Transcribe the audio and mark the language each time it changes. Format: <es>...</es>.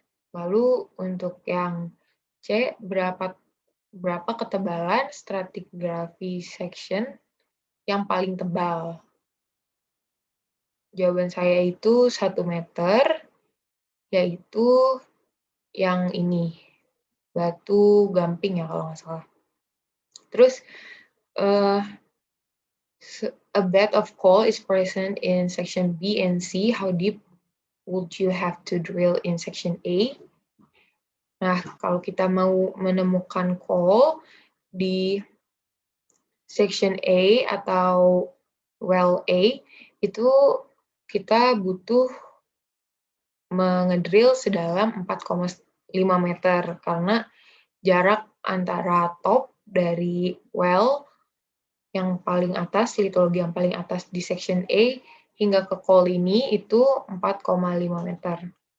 <id>Lalu untuk yang C, berapa ketebalan stratigraphy section yang paling tebal? Jawaban saya itu 1 meter, yaitu yang ini, batu gamping ya kalau nggak salah.</id> <en>Terus, a bed of coal is present in section B and C. How deep would you have to drill in section A?</en> <id>Nah, kalau kita mau menemukan coal di section A atau well A, itu kita butuh mengedrill sedalam 4,5 meter karena jarak antara top dari well yang paling atas, litologi yang paling atas di section A hingga ke coal ini itu 4,5 meter.</id>